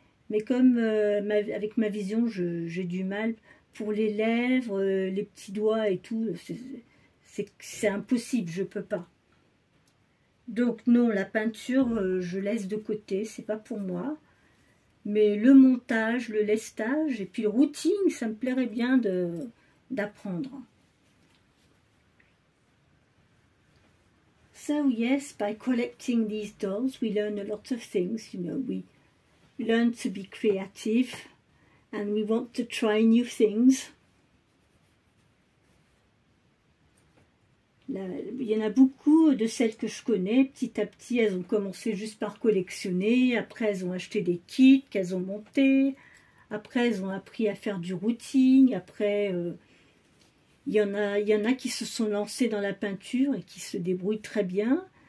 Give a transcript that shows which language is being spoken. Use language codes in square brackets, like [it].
[fr] Mais comme avec ma vision, j'ai du mal pour les lèvres, les petits doigts et tout, c'est impossible, je peux pas. Donc non, la peinture, je laisse de côté, c'est pas pour moi. Mais le montage, le lestage et puis le routing, ça me plairait bien d'apprendre. [en] So yes, by collecting these dolls, we learn a lot of things, you know, we learn to be creative and we want to try new things. [fr] Il y en a beaucoup de celles que je connais. Petit à petit, elles ont commencé juste par collectionner. Après, elles ont acheté des kits qu'elles ont montés. Après, elles ont appris à faire du routing. Après, il y en a qui se sont lancées dans la peinture et qui se débrouillent très bien.